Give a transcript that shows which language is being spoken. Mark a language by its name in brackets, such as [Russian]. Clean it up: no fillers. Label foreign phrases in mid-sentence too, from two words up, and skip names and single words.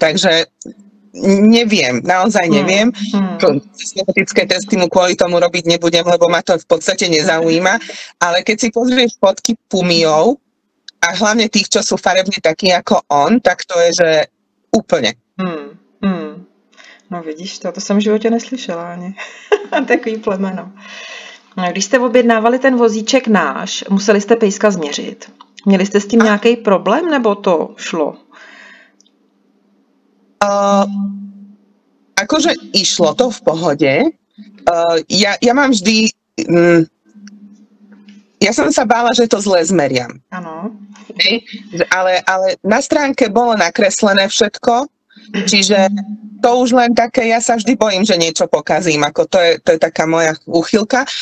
[Slovak] Takže neviem, naozaj neviem. Genetické testy mu kvôli tomu robiť nebudem, lebo ma to v podstate nezaujíma. Ale keď si pozrieš fotky pumijov a hlavne tých, čo sú farebne takí ako on, tak to je, že úplne. [Czech] No vidíš to jsem v životě neslyšela ani. Takový plemeno. No, když jste objednávali ten vozíček náš, museli jste pejska změřit. Měli jste s tím nějaký problém, nebo to šlo? [Slovak] Akože išlo to v pohode. Ja mám vždy... Ja som sa bála, že to zle zmeriam. Áno. Ale na stránke bolo nakreslené všetko, čiže to už len také, ja sa vždy bojím, že niečo pokazím, ako to je taká moja úchylka.